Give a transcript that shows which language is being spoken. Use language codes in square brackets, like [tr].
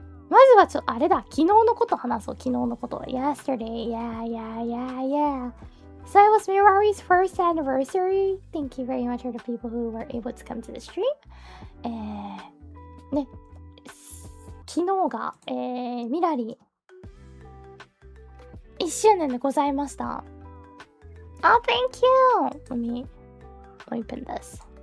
[ja] まずはちょっとあれだ、昨日のこと話そう、昨日のこと。 [en] Yesterday, yeah. So it was Mirari's first anniversary. Thank you very much for the people who were able to come to the stream. [ja] ね、昨日が、ミラリ1周年でございました。 [en] Oh, thank you! Let me open this.